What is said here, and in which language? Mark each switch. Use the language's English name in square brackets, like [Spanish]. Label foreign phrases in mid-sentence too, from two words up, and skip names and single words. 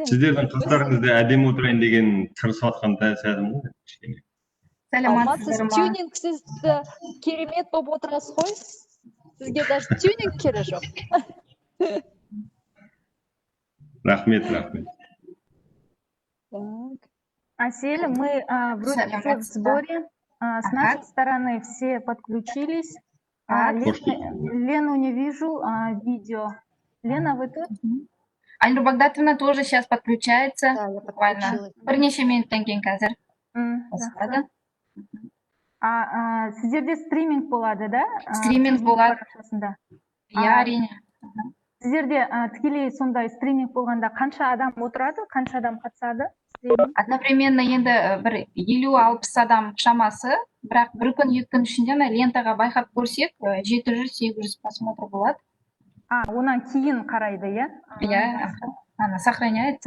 [Kazakh] Сіздердің қыздарыңызды әдемі отырайын деген тырысып атқан сәтім ғой. Саламатсыз, тюнинг сізді керемет болып отырасыз ғой. Сізге даже тюнинг керек жоқ. Рахмет. [Russian] Асель, мы вроде все в сборе. С нашей стороны все подключились. Лену не вижу, видео. Лена, вы тут? Айнур Багдатовна тоже сейчас подключается. Да, я Буквально. подключилась. [Kazakh] Бірнеше минуттан кейін қазір. Сіздерде стриминг болады, да? Стриминг болады. Иә, әрине. Сіздерде тікелей сондай стриминг болғанда қанша адам отырады, қанша адам қатысады? Одновременно енді бір 50-60 адам шамасы, бірақ бір күн, 2 күн ішінде лентаға байқап көрсек, 700-800 просмотр болады. Онан кейін қарайды, иә? Иә, [Russian] она сохраняется.